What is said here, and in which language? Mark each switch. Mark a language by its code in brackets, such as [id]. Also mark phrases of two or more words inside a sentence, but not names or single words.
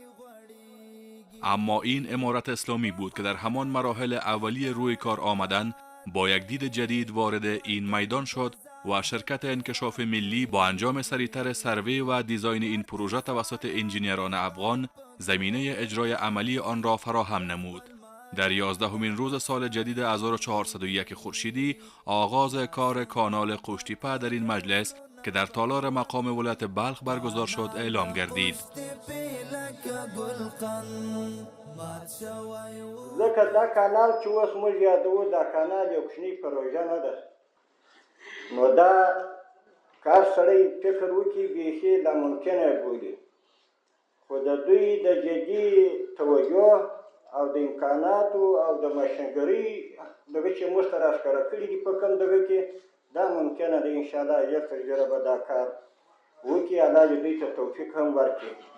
[fa] اما این امارت اسلامی بود که در همان مراحل اولیه روی کار آمدن با یک دید جدید وارد این میدان شد و شرکت انکشاف ملی با انجام سریعتر سروی و دیزاین این پروژه توسط انجینیران افغان زمینه اجرای عملی آن را فراهم نمود. در 11مین روز سال جدید 1401 خورشیدی آغاز کار کانال قوشتیپه در این مجلس که در تالار مقام ولایت بلخ برگزار شد اعلام گردید. [ps] ځکه دا کانال چې اوس موږ یادوو دا کانال یو کوچنۍ پروژه نه ده، نو دا کار سړی فکر وکړي بیخي ناممکنه بولي، خو د دوی د جدي توجه او د امکاناتو او د ماشینګرۍ دغه چې موږ ته راښکاره کړي دي په کوم دغه کې دا ممکنه ده انشاءالله ژر تر ژره به دا کار وکړي، الله دې دوی ته توفیق هم ورکړي.